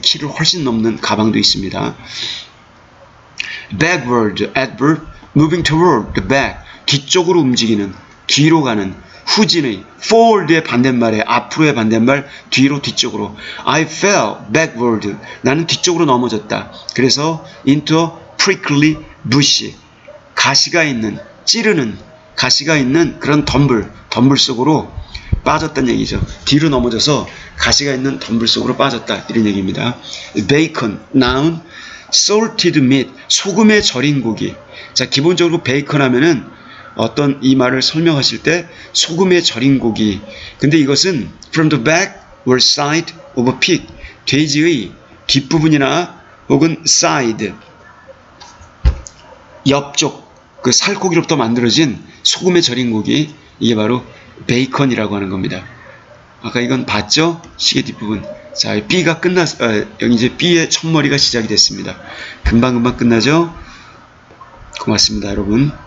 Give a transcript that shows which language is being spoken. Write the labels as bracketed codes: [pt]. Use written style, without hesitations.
[ko] 키를 훨씬 넘는 가방도 있습니다. backward, adverb, [en] moving toward the back, [ko] 뒤쪽으로 움직이는, 뒤로 가는, 후진의, forward의 반대말에, 앞으로의 반대말, 뒤로, 뒤쪽으로. [en] I fell backward. [ko] 나는 뒤쪽으로 넘어졌다. [en] 그래서 into a prickly bush. [ko] 가시가 있는, 찌르는, 가시가 있는 그런 덤불 속으로 빠졌다는 얘기죠. 뒤로 넘어져서 가시가 있는 덤불 속으로 빠졌다. 이런 얘기입니다. [en] bacon, noun, salted meat, [ko] 소금에 절인 고기. 자, 기본적으로 베이컨 하면은 어떤 이 말을 설명하실 때 소금에 절인 고기. 근데 이것은 [en] from the back or side of a pig. [ko] 돼지의 뒷부분이나 혹은 side, 옆쪽, 그 살코기로부터 만들어진 소금에 절인 고기. 이게 바로 베이컨이라고 하는 겁니다. 아까 이건 봤죠? 시계 뒷부분. 자, B가 여기 이제 B의 첫머리가 시작이 됐습니다. 금방금방 끝나죠? 고맙습니다, 여러분.